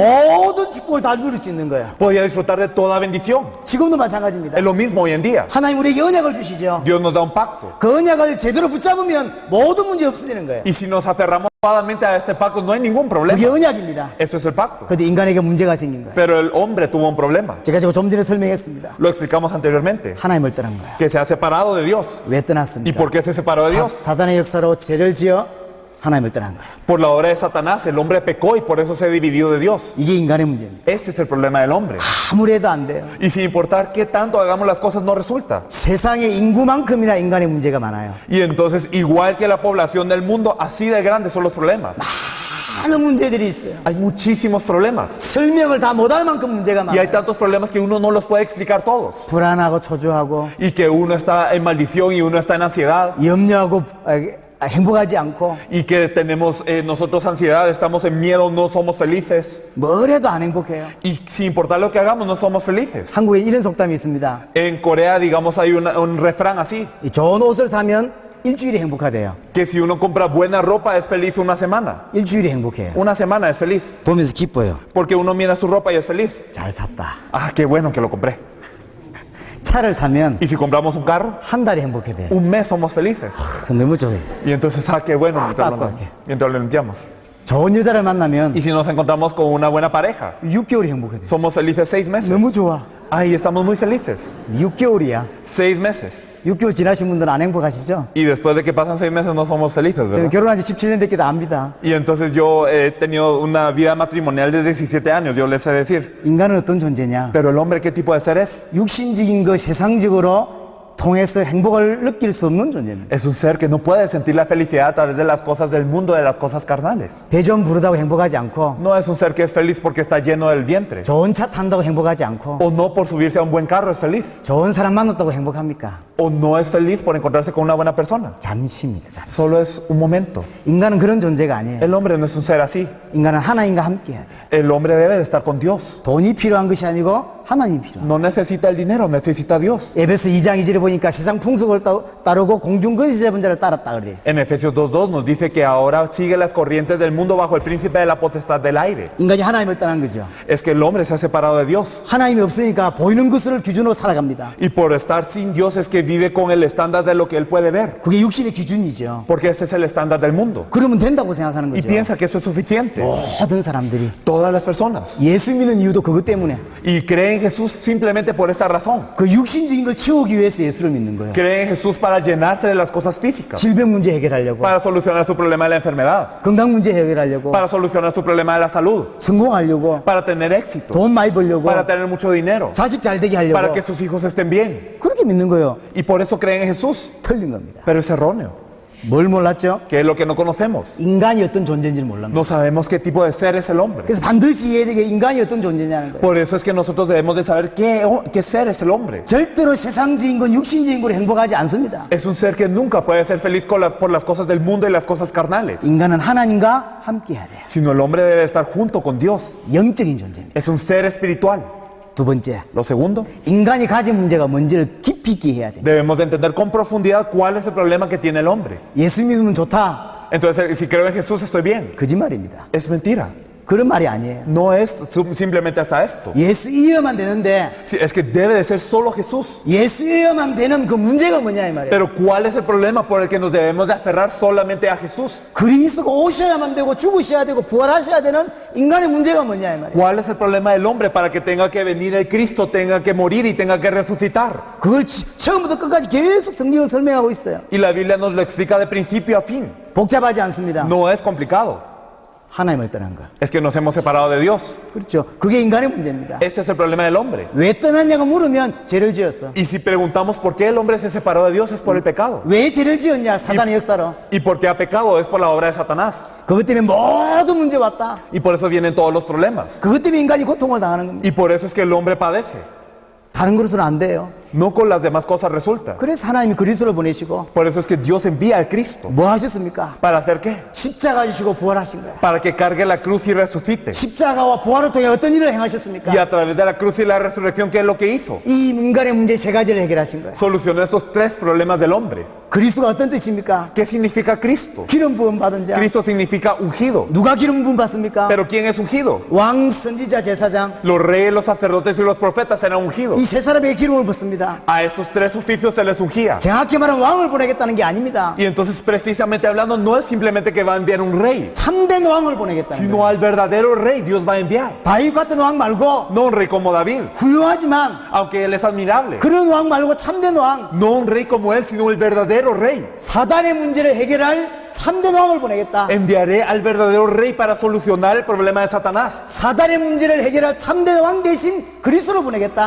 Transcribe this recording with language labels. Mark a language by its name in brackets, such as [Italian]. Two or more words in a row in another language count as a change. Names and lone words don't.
[Korean] 모든 축복을 다 누릴 수 있는 거예요. [Spanish] Podía disfrutar de toda bendición. [Korean] 지금도 마찬가지입니다. [Spanish] Es lo mismo hoy en día. [Korean] 하나님 우리에게 언약을 주시죠. [Spanish] Dios nos da un pacto. [Korean] 그 언약을 제대로 붙잡으면 모든 문제 없어지는 거예요. [Spanish] Y si nos aferramos adecuadamente a este pacto no hay ningún problema. [Korean] 그게 언약입니다. [Spanish] Eso es el pacto. [Korean] 근데 인간에게 문제가 생긴 거예요. [Spanish] Pero el hombre tuvo un problema. [Korean] 제가 좀 전에 설명했습니다. [Spanish] Lo explicamos anteriormente. [Korean] 하나님을 떠난 거예요. [Spanish] Que se ha separado de Dios. [Korean] 왜 [Spanish] ¿Y [Korean] 떠났습니까? [Spanish] por qué se separó de Dios? [Korean] 사단의 역사로 죄를 지어 하나님을 떠난 거예요. [Spanish] Por la obra de Satanás, el hombre pecó y por eso se dividió de Dios. [Korean] 이게 인간의 문제입니다. [Spanish] Este es el problema del hombre. [Korean] 아무리 해도 안 돼요. [Spanish] Y sin importar qué tanto hagamos las cosas, no resulta. [Korean] 세상의 인구만큼이나 인간의 문제가 많아요. [Spanish] Y entonces, igual que la población del mundo, así de grandes son los problemas. [Korean] 많은 문제들이 있어요. [Spanish] Hay muchísimos problemas. [Korean] 설명을 다 못할 만큼 문제가 [Spanish] Y hay [Korean] 많아요. [Spanish] tantos problemas que uno no los puede explicar todos. [Korean] 불안하고 초조하고 [Spanish] Y que uno está en maldición y uno está en ansiedad. [Korean] 염려하고 행복하지 않고 [Spanish] Y que tenemos nosotros ansiedad, estamos en miedo, no somos felices. [Korean] 뭘 해도 안 행복해요. [Spanish] Y sin importar lo que hagamos, no somos felices. [Korean] 한국에 이런 속담이 있습니다. [Spanish] En Corea, digamos, hay un refrán así. [Korean] 이 좋은 옷을 사면 일주일이 행복하대요. [Spanish] Que si uno compra buena ropa es feliz una semana. [Korean] 일주일이 행복해요. [Spanish] Una semana es feliz. [Korean] 보면서 기뻐요. [Spanish] Porque uno mira su ropa y es feliz. [Korean] 잘 샀다. [Spanish] Ah, qué bueno que lo compré. [Korean] 차를 사면 [Spanish] Y si compramos un carro, [Korean] 한 달이 행복해요. [Spanish] un mes somos felices. [Korean] 너무 좋아요. [Spanish] Y entonces, ah, qué bueno, mientras lo limpiamos. [Korean] 좋은 여자를 만나면 [Spanish] Y si nos encontramos con una buena pareja, [Korean] 6개월이 행복해요. [Spanish] somos felices 6 meses. [Korean] 너무 좋아. [Spanish] Ay, estamos muy felices. [Korean] 6개월이야. [Spanish] 6 meses. [Korean] 6개월 지나신 분들은 안 행복하시죠? [Spanish] Y después de que pasan 6 meses no somos felices, [Korean] 저는 [Spanish] ¿verdad? [Korean] 결혼한 지 17년 됐기도 압니다. [Spanish] Y entonces yo he tenido una vida matrimonial de 17 años, yo les sé decir. [Korean] 인간은 어떤 존재냐? [Spanish] Pero el hombre, ¿qué tipo de ser es? [Korean] 육신적인 거 세상적으로 통해서 행복을 느낄 수 없는 존재입니다. [Spanish] Es un ser que no puede sentir la felicidad a través de las cosas del mundo, de las cosas carnales. [Korean] 배 좀 부르다고 행복하지 않고 [Spanish] No es un ser que es feliz porque está lleno del vientre. [Korean] 좋은 차 탄다고 행복하지 않고 [Spanish] O no por subirse a un buen carro es feliz. [Korean] 좋은 사람 만났다고 행복합니까? [Spanish] O no es feliz por encontrarse con una buena persona. [Korean] 잠시입니다. 잠시. [Spanish] Solo es un momento. [Korean] 인간은 그런 존재가 아니에요. [Spanish] El hombre no es un ser así. [Korean] 인간은 하나님과 함께 해야 돼요. [Spanish] El hombre debe de estar con Dios. [Korean] 돈이 필요한 것이 아니고 하나님이 필요해요. [Spanish] No necesita el dinero, necesita a Dios. [Korean] 에베소 2장 2절에 보니까 세상 풍속을 따르고 공중 거짓의 자를 따랐다 그러돼 있어요. [Spanish] En Efesios 2:2 nos dice que ahora sigue las corrientes del mundo bajo el príncipe de la potestad del aire. [Korean] 인간이 하나님을 떠난 거죠. [Spanish] Es que el hombre se ha separado de Dios. [Korean] 하나님이 없으니까 보이는 것을 기준으로 살아갑니다. [Spanish] Y por estar sin Dios es que vive con el estándar de lo que él puede ver. [Korean] 그게 육신의 기준이죠. [Spanish] Porque ese es el estándar del mundo. [Korean] 그러면 된다고 생각하는 [Spanish] Y [Korean] 거죠. [Spanish] piensa que eso es suficiente. [Korean] 모든 사람들이 [Spanish] Todas las personas. [Korean] 예수 믿는 이유도 그것 때문에 [Spanish] Y creen en Jesús simplemente por esta razón. [Korean] 그 육신적인 걸 채우기 위해서 예수를 믿는 거예요. [Spanish] Creen en Jesús para llenarse de las cosas físicas. [Korean] 질병 문제 해결하려고, [Spanish] Para solucionar su problema de la enfermedad. [Korean] 건강 문제 해결하려고, [Spanish] Para solucionar su problema de la salud. [Korean] 성공하려고, [Spanish] Para tener éxito. [Korean] 돈 많이 벌려고, [Spanish] Para tener mucho dinero. [Korean] 자식 잘 되게 하려고 [Spanish] Para que sus hijos estén bien. [Korean] 그렇게 믿는 거예요. [Spanish] Y por eso creen en Jesús. [Korean] 틀린 겁니다. [Spanish] Pero es erróneo. [Korean] 뭘 몰랐죠? [Spanish] ¿Qué es lo que no conocemos? [Korean] 인간이 어떤 존재인지를 몰랐는 거예요. [Spanish] No sabemos qué tipo de ser es el hombre. [Korean] 그래서 반드시 이해해야 되게 인간이 어떤 존재냐는 거예요. [Spanish] Por eso es que nosotros debemos de saber qué ser es el hombre. [Korean] 절대로 세상적인 건 육신적인 걸로 행복하지 않습니다. [Spanish] Es un ser que nunca puede ser feliz por las cosas del mundo y las cosas carnales. [Korean] 인간은 하나님과 함께 해야 돼요. [Spanish] Sino el hombre debe estar junto con Dios. [Korean] 영적인 존재입니다. [Spanish] Es un ser espiritual. [Korean] 두 번째, [Spanish] Lo segundo, [Korean] 인간이 가진 문제가 뭔지를 깊이 있게 해야 돼요. [Spanish] debemos de entender con profundidad cuál es el problema que tiene el hombre. [Korean] 예수 믿으면 좋다. [Spanish] Entonces, si creo en Jesús estoy bien. [Korean] 거짓말입니다. [Spanish] Es mentira. [Korean] 그런 말이 아니에요. [Spanish] No es simplemente hasta esto. [Korean] 예수이어만 되는데 [Spanish] Sí, es que debe de ser solo Jesús. [Korean] 예수이어만 되는 그 문제가 뭐냐 이 말이에요. [Spanish] Pero ¿cuál es el problema por el que nos debemos de aferrar solamente a Jesús? [Korean] 그리스도가 오셔야만 되고 죽으셔야 되고 부활하셔야 되는 인간의 문제가 뭐냐 이 말이에요. [Spanish] ¿Cuál es el problema del hombre para que tenga que venir el Cristo, tenga que morir y tenga que resucitar? [Korean] 그걸 처음부터 끝까지 계속 성경은 설명하고 있어요. [Spanish] Y la Biblia nos lo explica de principio a fin. [Korean] 복잡하지 않습니다. [Spanish] No es complicado. [Korean] 하나님을 떠난 거. [Spanish] Es que nos hemos separado de Dios. [Korean] 그렇죠. 그게 인간의 문제입니다. [Spanish] Este es el problema del hombre. [Korean] 왜 떠났냐고 물으면 죄를 지었어. [Spanish] Y si preguntamos por qué el hombre se separó de Dios es por el pecado. [Korean] 왜 죄를 지었냐? 사단의 역사로. [Spanish] ¿Y por qué ha pecado? Es por la obra de Satanás. [Korean] 그것 때문에 모든 문제 왔다. [Spanish] Y por eso vienen todos los problemas. [Korean] 그것 때문에 인간이 고통을 당하는 겁니다. [Spanish] Y por eso es que el hombre padece. [Korean] 다른 것으로는 안 돼요. [Spanish] No con las demás cosas resulta. [Korean] 그래서 하나님이 그리스도를 보내시고 [Spanish] Por eso es que Dios envía al Cristo. [Korean] 뭐 하셨습니까? [Spanish] ¿Para hacer qué? [Korean] 십자가 지시고 부활하신 거예요. [Spanish] Para que cargue la cruz y resucite. [Korean] 십자가와 부활을 통해 어떤 일을 행하셨습니까? [Spanish] Y a través de la cruz y la resurrección, ¿qué es lo que hizo? [Korean] 이 인간의 문제 세 가지를 해결하신 거예요. [Spanish] Solucionó estos tres problemas del hombre. [Korean] 그리스도가 어떤 뜻입니까? [Spanish] ¿Qué significa Cristo? [Korean] 기름 부음 받은 자. [Spanish] Cristo significa ungido. [Korean] 누가 기름 부음 받습니까? [Spanish] ¿Pero quién es ungido? [Korean] 왕, 선지자, 제사장. [Spanish] Los reyes, los sacerdotes y los profetas eran ungidos. [Korean] 이 세 사람에게 기름을 붓습니다. [Spanish] A estos tres oficios se les ungía. [Korean] 정확히 말하면 왕을 보내겠다는 게 아닙니다. [Spanish] Y entonces, precisamente hablando, no es simplemente que va a enviar un rey, [Korean] 참된 왕을 보내겠다는 거예요. [Spanish] sino al verdadero rey Dios va a enviar. [Korean] 다윗 같은 왕 말고 [Spanish] No un rey como David, [Korean] 훌륭하지만 [Spanish] aunque él es admirable. [Korean] 그런 왕 말고 참된 왕, [Spanish] No un rey como él, sino el verdadero rey. [Korean] 사단의 문제를 해결할 참된 왕을 보내겠다. [Spanish] Enviaré al verdadero rey para solucionar el problema de Satanás. [Korean] 사단의 문제를 해결할 참된 왕 대신 그리스도를 보내겠다.